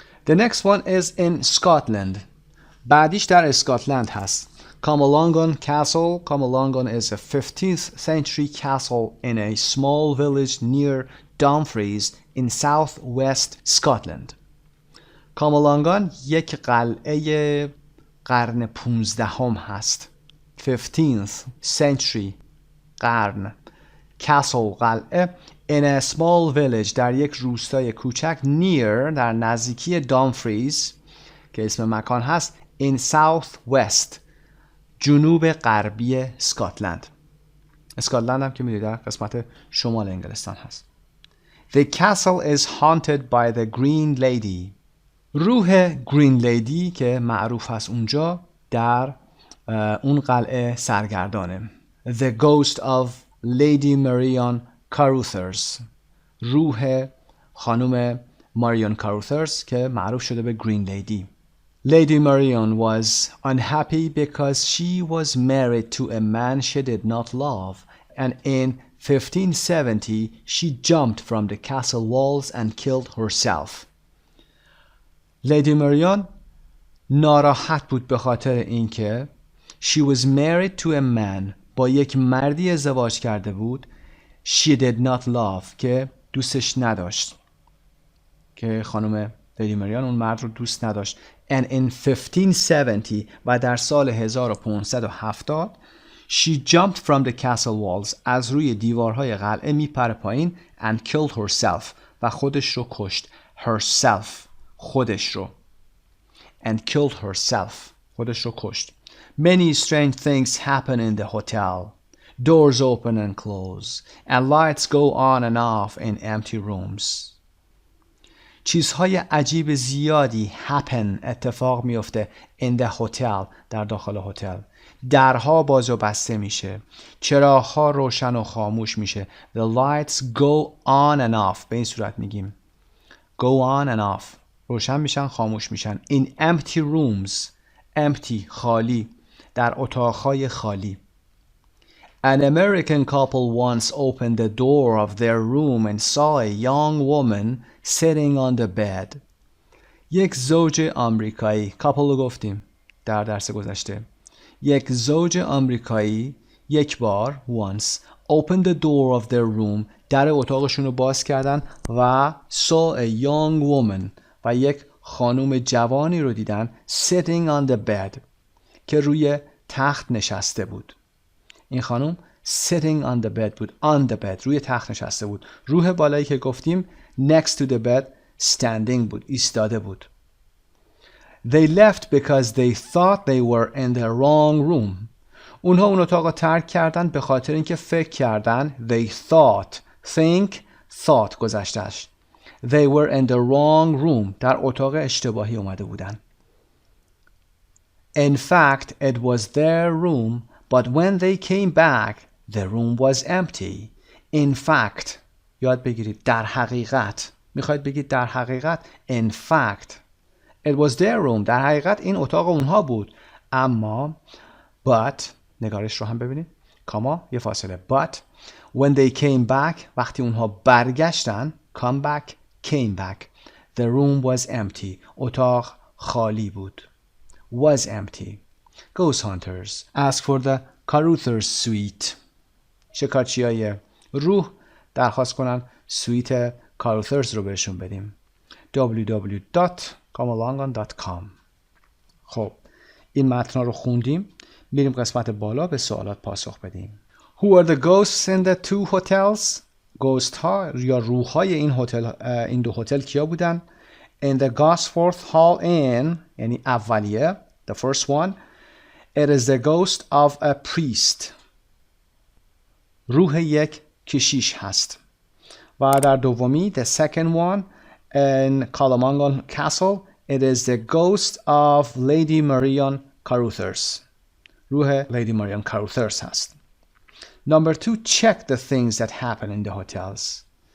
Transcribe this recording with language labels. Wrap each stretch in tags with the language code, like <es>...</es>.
<en>The next one is in Scotland.</en> <fa>بعدیش در اسکاتلند هست.</fa> <en>Camelongan Castle. Camelongan is a 15th century castle in a small village near Dumfries in southwest Scotland.</en> <fa>کامالانگان یک قلعه قرن 15 هست.</fa> <en>15th century</en> <fa>قرن.</fa> <en>castle</en> <fa>قلعه</fa> <en>in a small village</en> <fa>در یک روستای کوچک</fa> <en>near</en> <fa>در نزدیکی دامفریز که اسم مکان هست</fa> <en>in southwest</en> <fa>جنوب غربی اسکاتلند. اسکاتلند هم که میدونید در قسمت شمال انگلستان هست.</fa> <en>The castle is haunted by the Green Lady.</en> <fa>روح گرین لیدی که معروف هست اونجا در اون قلعه سرگردانه.</fa> <en>The ghost of Lady Marion Caruthers.</en> <fa>روح خانم ماریون کاروثرز که معروف شده به گرین لیدی.</fa> <en>Lady Marion was unhappy because she was married to a man she did not love, and in 1570 she jumped from the castle walls and killed herself.</en> <fa>لیدی ماریون ناراحت بود به خاطر اینکه</fa> <en>she was married to a man</en> <fa>با یک مردی ازدواج کرده بود</fa> <en>she did not love</en> <fa>که دوستش نداشت که خانم لیدی ماریون اون مرد رو دوست نداشت</fa> <en>and in 1570</en> <fa>و در سال 1570</fa> <en>she jumped from the castle walls</en> <fa>از روی دیوارهای قلعه میپره پایین</fa> <en>and killed herself</en> <fa>و خودش رو کشت</fa> <en>herself</en> <fa>خودش رو</fa> <en>and killed herself</en> <fa>خودش رو کشت.</fa> <en>Many strange things happen in the hotel. Doors open and close and lights go on and off in empty rooms.</en> <fa>چیزهای عجیب زیادی</fa> <en>happen</en> <fa>اتفاق میفته</fa> <en>in the hotel</en> <fa>در داخل هتل. درها باز و بسته میشه. چراغ‌ها روشن و خاموش میشه.</fa> <en>The lights go on and off</en> <fa>به این صورت میگیم.</fa> <en>Go on and off</en> <fa>روشن میشن خاموش میشن.</fa> <en>In empty rooms empty</en> <fa>خالی در اتاقهای خالی.</fa> <en>An American couple once opened the door of their room and saw a young woman sitting on the bed.</en> <fa>یک زوج آمریکایی</fa> <en>couple</en> <fa>رو گفتیم در درس گذشته. یک زوج آمریکایی یک بار</fa> <en>once opened the door of their room</en> <fa>در اتاقشون رو باز کردن و</fa> <en>saw a young woman</en> <fa>و یک خانم جوانی رو دیدن</fa> <en>sitting on the bed</en> <fa>که روی تخت نشسته بود. این خانم</fa> <en>sitting on the bed</en> <fa>بود.</fa> <en>on the bed</en> <fa>روی تخت نشسته بود. روح بالایی که گفتیم</fa> <en>next to the bed standing</en> <fa>بود. ایستاده بود.</fa> <en>They left because they thought they were in the wrong room.</en> <fa>اونها اون اتاق رو ترک کردن به خاطر اینکه فکر کردن</fa> <en>they thought think thought گذشتهش they were in the wrong room</en> <fa>در اتاق اشتباهی اومده بودن.</fa> <en>In fact it was their room but when they came back the room was empty. In fact</en> <fa>یاد بگیرید در حقیقت میخواید بگید در حقیقت</fa> <en>in fact it was their room</en> <fa>در حقیقت این اتاق اونها بود اما</fa> <en>but</en> <fa>نگارش رو هم ببینید کاما یه فاصله</fa> <en>but when they came back</en> <fa>وقتی اونها برگشتن</fa> <en>come back came back the room was empty</en> <fa>اتاق خالی بود</fa> <en>was empty ghost hunters ask for the Caruthers suite</en> <fa>شکارچیای روح درخواست کنن سویت کاروثرز رو بهشون بدیم</fa> <en>www.comealongon.com</en> <fa>خب این متن رو خوندیم میریم قسمت بالا به سوالات پاسخ بدیم</fa> <en>Who are the ghosts in the two hotels? Ghost ها یا روح های این دو هتل کیا بودن؟ In the Gosforth Hall Inn</en> <fa>یعنی اولیه</fa> <en>the first one it is the ghost of a priest</en> <fa>روح یک کشیش هست و در دومی</fa> <en>the second one in Colemangon Castle it is the ghost of Lady Marion Caruthers</en> <fa>روح</fa> <en>Lady Marion Caruthers</en> <fa>هست</fa> <en>Number 2 check the things that happen in the hotels</en>